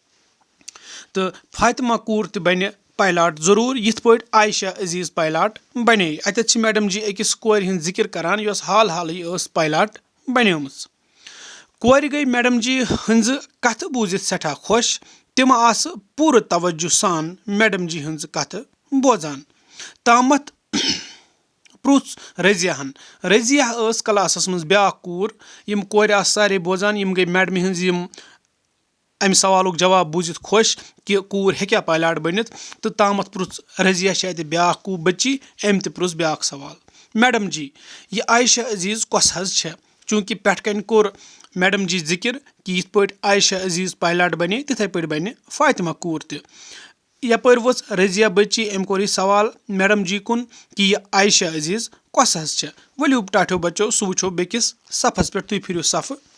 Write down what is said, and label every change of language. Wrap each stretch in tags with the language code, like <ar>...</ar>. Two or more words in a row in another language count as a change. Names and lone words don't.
<ks>तो फातिमा कूर तह बन पायलट जरूर यिथ पॉइंट आयशा अजीज पायलट बने। अत मैडम जी अकिस कोर हिंद जिक्र करान यस हाल हाल पायलट बनेमस। कोर गई मैडम जी हंज कथ बूजित सठा खुश। तिम आस पूर तवज्जो सान मैडम जी हंज कथ बोजान। तामत प्रुछ रजियाहन। रजिया क्लासस मज ब्या कूर यम कोर सारे बोजान यम गई मैडम हंज امہِ سوالُک جواب بوٗزِتھ خۄش کہِ کوٗر ہیٚکیٛاہ پایلاٹ بٔنِتھ تہٕ تامَتھ پرُژھ رضیہ چھِ اَتہِ بیٛاکھ بٔچی أمۍ تہِ پرُژھ بیٛاکھ سوال میڈم جی یہِ عایشہ عزیٖز کۄس حظ چھےٚ چوٗنٛکہِ پٮ۪ٹھٕ کَنۍ کوٚر میڈم جی ذِکِر کہِ یِتھ پٲٹھۍ عایشہ عزیٖز پایلاٹ بنے تِتھَے پٲٹھۍ بَنہِ فاطمہ کوٗر تہِ یَپٲرۍ ؤژھ رضیہ بٔچی أمۍ کوٚر یہِ سوال میڈم جی کُن کہِ یہِ عایشہ عزیٖز کۄس حظ چھےٚ ؤلِو ٹاٹھیو بچو سُہ وٕچھو بیٚکِس صفس پٮ۪ٹھ تُہۍ پھِرِو صفہٕ</ks>